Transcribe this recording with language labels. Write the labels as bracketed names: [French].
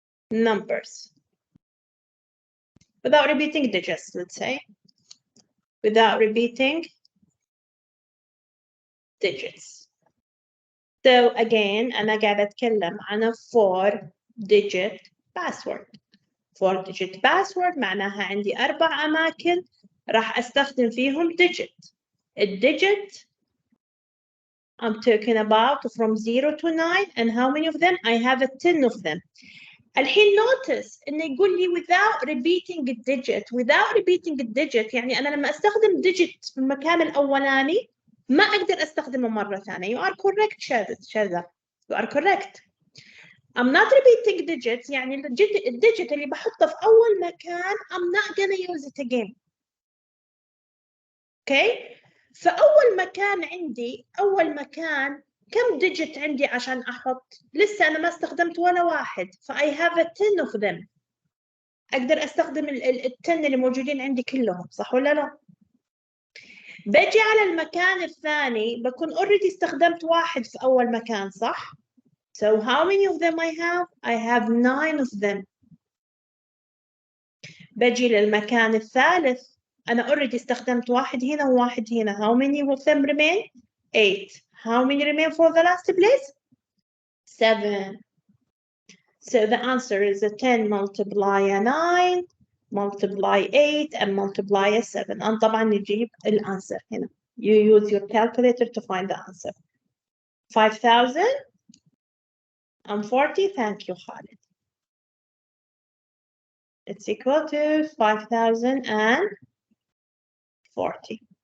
[English] numbers, without repeating digits, let's say, without repeating digits. [Arabic] So again أنا قاعدة أتكلم عن 4-digit password. 4-digit password معناها عندي 4 أماكن راح أستخدم فيهم digit. [English] الdigit I'm talking about from 0 to 9 and how many of them? I have 10 of them. [Arabic] الحين [English] notice [Arabic] إنه يقول لي [English] without repeating a digit. Without repeating a digit [Arabic] يعني أنا لما أستخدم digit في المكان الأولاني ما أقدر أستخدمه مرة ثانية. [English] You are correct شذا. You are correct. I'm not repeating digits [Arabic] يعني الديجيت اللي بحطه في أول مكان [English] I'm not gonna use it again. [Arabic] Okay؟ فأول مكان عندي أول مكان كم digit عندي عشان أحط؟ لسه أنا ما استخدمت ولا واحد. [English] I have 10 of them. [Arabic] أقدر أستخدم 10 اللي موجودين عندي كلهم صح ولا لا؟ بجي على المكان الثاني بكون already استخدمت واحد في أول مكان صح؟ [English] So how many of them I have? I have 9 of them. [Arabic] بجي للمكان الثالث أنا already استخدمت واحد هنا وواحد هنا. [English] How many of them remain? 8. How many remain for the last place? 7. So the answer is 10 multiply 9 multiply 8 and multiply 7. [Arabic] أنا طبعا نجيب الأنسر هنا. [English] You use your calculator to find the answer. 5,040. Thank you, Khalid. It's equal to 5,040.